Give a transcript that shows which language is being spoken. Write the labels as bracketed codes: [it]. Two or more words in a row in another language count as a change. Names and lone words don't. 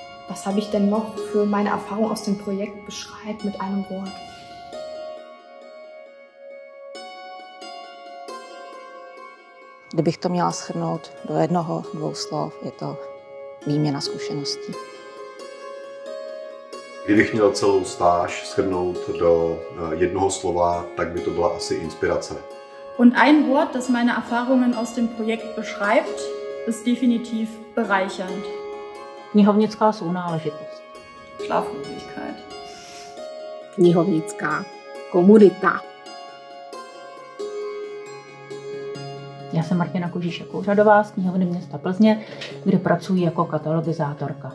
[de] Was habe ich denn noch für meine Erfahrung aus dem Projekt beschreibt mit einem Wort? [cs] Kdybych to měla shrnout do jednoho, dvou slov, je to výměna zkušeností. Kdybych měl celou stáž shrnout do jednoho slova, tak by to byla asi inspirace. [de] Und ein Wort, das meine Erfahrungen aus dem Projekt beschreibt, ist definitiv bereichernd. [cs] Knihovnická sounáležitost. [de] Schlaflosigkeit. [cs] Knihovnická komunita. Já jsem Martina Kožíšek-Úřadová z knihovny města Plzně, kde pracuji jako katalogizátorka.